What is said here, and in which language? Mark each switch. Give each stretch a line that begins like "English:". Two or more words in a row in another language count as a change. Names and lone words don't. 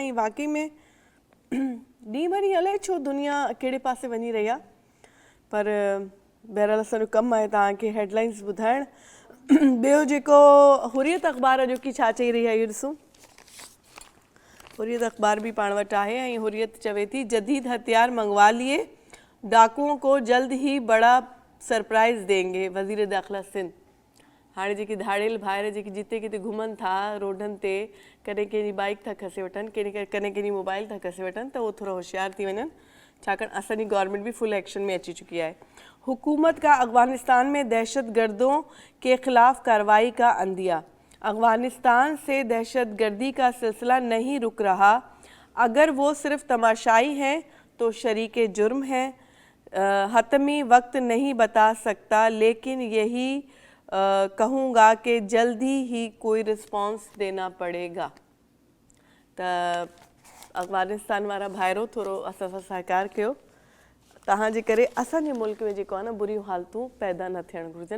Sindhi: ऐं वाक़ई में ॾींहुं भर अलाए छो दुनिया कहिड़े पासे वञी रही आहे, पर बहरहाल असांजो कमु आहे तव्हांखे हेडलाइंस ॿुधाइणु। ॿियो जेको हुरियत अख़बार जो की छा चई रही आहे इहो ॾिसूं। हुरियत अख़बार भी पाण वटि आहे ऐं हुरियत चवे थी
Urdu: جدید ہتھیار منگوا لیے، ڈاکوؤں کو جلد ہی بڑا سرپرائز دیں گے, وزیر داخلہ سندھ.
Sindhi: हाणे जेकी धाड़ेल ॿाहिरि जेकी जिते किथे घुमनि था रोडनि ते, कॾहिं कंहिंजी बाइक था खसे वठनि, कॾहिं कंहिंजी मोबाइल था खसे वठनि, त उहो थोरो होशियार थी वञनि, छाकाणि असांजी गवर्नमेंट भी
English: full action
Sindhi: में अची
Urdu: چکی ہے. حکومت کا افغانستان میں دہشت گردوں کے خلاف کارروائی کا عندیہ. افغانستان سے دہشت گردی کا سلسلہ نہیں رک رہا، اگر وہ صرف تماشائی ہیں تو شریکِ جرم ہیں. حتمی وقت نہیں بتا سکتا، لیکن یہی کہوں گا کہ جلدی ہی کوئی ریسپانس دینا پڑے گا.
Sindhi: त अफगानिस्तान वारा भाइरो थोरो असां सां सहकार कयो, तव्हांजे करे असांजे मुल्क में जेको आहे न बुरियूं हालतूं पैदा न थियणु घुरिजनि।